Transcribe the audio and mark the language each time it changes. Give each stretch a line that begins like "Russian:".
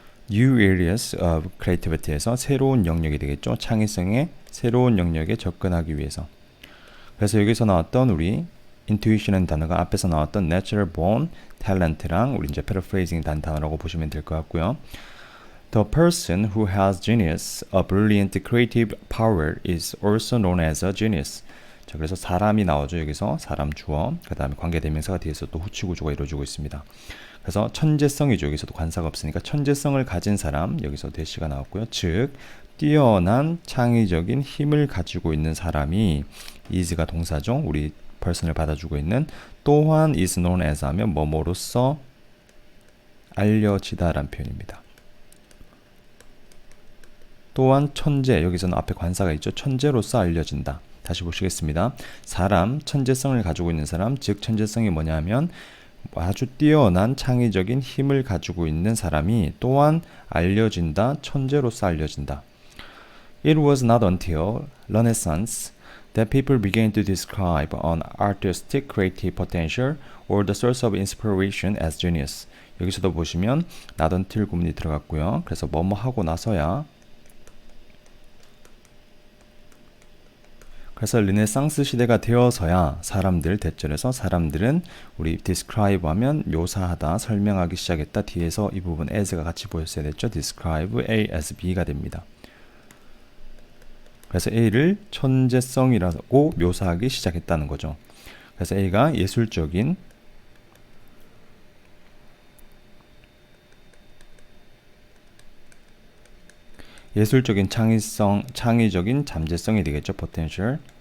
English: New areas of creativity
Korean: 에서 새로운 영역이 되겠죠. 창의성의 새로운 영역에 접근하기 위해서. 그래서 여기서 나왔던 우리 intuition은 단어가 앞에서 나왔던
English: natural born talent
Korean: 랑 우리 이제 paraphrasing 단 단어라고 보시면 될 것 같고요.
English: The person who has genius, a brilliant creative power, is also known as a genius.
Korean: 자, 그래서 사람이 나오죠. 여기서 사람 주어, 그 다음에 관계대명사가 뒤에서 또 후치 구조가 이루어지고 있습니다. 그래서 천재성이죠. 여기서도 관사가 없으니까 천재성을 가진 사람, 여기서 대시가 나왔고요. 즉, 뛰어난 창의적인 힘을 가지고 있는 사람이 is가 동사죠. 우리 person을 받아주고 있는 또한
English: is known as
Korean: 하면 뭐뭐로써 알려지다라는 표현입니다. 또한 천재, 여기서는 앞에 관사가 있죠. 천재로서 알려진다. 다시 보시겠습니다. 사람, 천재성을 가지고 있는 사람, 즉 천재성이 뭐냐면 아주 뛰어난 창의적인 힘을 가지고 있는 사람이 또한 알려진다, 천재로서 알려진다.
English: It was not until Renaissance that people began to describe an artistic creative potential or the source of inspiration as genius.
Korean: 여기서도 보시면
English: not until
Korean: 구문이 들어갔고요. 그래서 뭐뭐 하고 나서야, 그래서 르네상스 시대가 되어서야 사람들, 대절에서 사람들은 우리 describe 하면 묘사하다, 설명하기 시작했다. 뒤에서 이 부분 as가 같이 보였어야 됐죠.
English: describe A as B
Korean: 가 됩니다. 그래서 A를 천재성이라고 묘사하기 시작했다는 거죠. 그래서 A가 예술적인 창의성, 창의적인 잠재성이 되겠죠. potential,